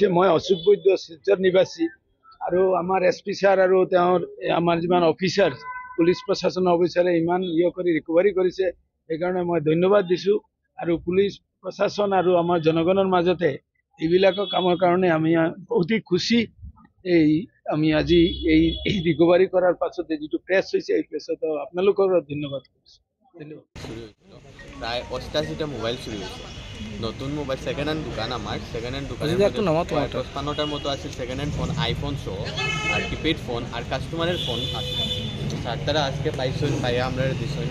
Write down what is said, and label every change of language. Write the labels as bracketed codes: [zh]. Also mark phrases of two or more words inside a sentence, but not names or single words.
[as] মই অশোক বৈদ্য, শিলচৰ নিবাসী, আৰু আমাৰ SP ছাৰ আৰু তেওঁৰ আমাৰ যিমান অফিচাৰ, পুলিচ প্ৰশাসনৰ অফিচাৰে ইমান কৰি ৰিকভাৰী কৰিছে, সেইকাৰণে মই ধন্যবাদ দিছোঁ। আৰু পুলিচ প্ৰশাসন আৰু আমাৰ জনগণৰ মাজতে এইবিলাকৰ কামৰ কাৰণে আমি অতি খুচি। [bn] আমি আজি এই রিকভারি করার পাছতে যেটো প্রেস হয়েছে, এই প্রেসত আপনাদের ধন্যবাদ করছি। ধন্যবাদ। প্রায় 88টা মোবাইল চুরি হয়েছে। নতুন মোবাইল [en] second hand [bn] দোকান, আমার [en] second hand [bn] দোকানের 55টার মতো আছে [en] second hand phone, [bn] আইফোন সহ আর [en] keypad phone [bn] আর কাস্টমারের ফোন আছে। স্যার তারা আজকে পাইছেন, পাইয়া আমরা দিচ্ছেন।